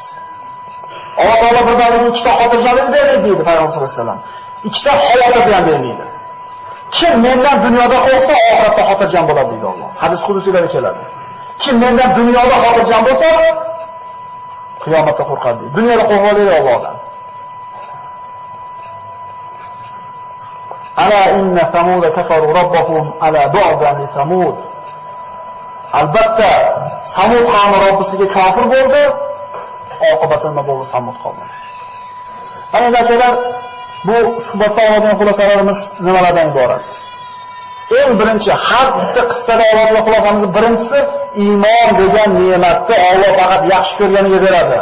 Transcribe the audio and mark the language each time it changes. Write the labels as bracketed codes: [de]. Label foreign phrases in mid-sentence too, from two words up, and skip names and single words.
[uz] Alloh taolo birdaniga ikkita xotirjamlik bermaydi deydi Payg'ambar [ar] صلى الله عليه وسلم. [uz] Ikkita xavotir ham bermaydi. Kim mendan dunyoda qo'rqsa, oxiratda xotirjam bo'ladi deydi Alloh. Hadis qudusiyda keladi. Kim mendan dunyoda xotirjam bo'lsa, qiyomatda qo'rqadi deydi. Dunyoda qo'rqmaydi Allohdan. [ar] ألا إن ثمود كفروا ربهم ألا بعدا لثمود. [uz] Albatta Samud qavmi Robbisiga kofir bo'ldi. Oqibati nima bo'ldi Samud qavmi. Mana akalar, bu suhbatda oladigan xulosalarimiz nimalardan iborat? Eng birinchi, har bitta qissada oladigan xulosamiz birinchisi, iymon degan ne'matni Alloh faqat yaxshi ko'rganiga beradi.